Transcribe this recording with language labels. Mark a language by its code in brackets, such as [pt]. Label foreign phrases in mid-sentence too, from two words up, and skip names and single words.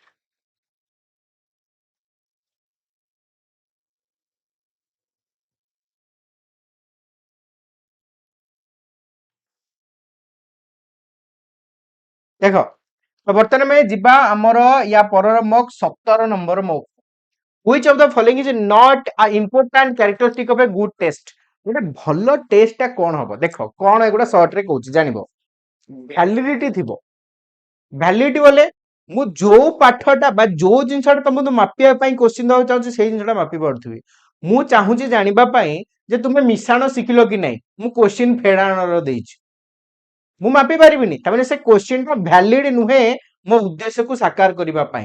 [or] ଦେଖ, ତ ବର୍ତ୍ତମାନ ଆମେ ଯିବା ଆମର ୟା ପରର ମକ୍ 17 ନମ୍ବର ମକ୍। [en] Which of the following is not a important characteristic of a good test? [or] ଗୋଟେ ଭଲ ଟେଷ୍ଟ ଟା କଣ ହବ, ଦେଖ କଣ ଏଗୁଡା ସର୍ଟ ରେ କହୁଛି ଜାଣିବ। ଭ୍ୟାଲିଡିଟି ଥିବ, ଭ୍ୟାଲିଡିଟି ବୋଲେ ମୁଁ ଯୋଉ ପାଠଟା ବା ଯୋଉ ଜିନିଷଟା ତମକୁ ମାପିବା ପାଇଁ କୋଶ୍ଚିନ୍ ଦବାକୁ ଚାହୁଁଛି ସେଇ ଜିନିଷଟା ମାପି ପାରୁଥିବି। ମୁଁ ଚାହୁଁଛି ଜାଣିବା ପାଇଁ ଯେ ତୁମେ ମିଶାଣ ଶିଖିଲ କି ନାହିଁ, ମୁଁ କୋଶ୍ଚିନ୍ ଫେଡାଣର ଦେଇଛି, ମୁଁ ମାପି ପାରିବିନି, ତାମାନେ ସେ କୋଶ୍ଚିନ୍ ଟା ଭ୍ୟାଲିଡ ନୁହେଁ ମୋ ଉଦ୍ଦେଶ୍ୟକୁ ସାକାର କରିବା ପାଇଁ।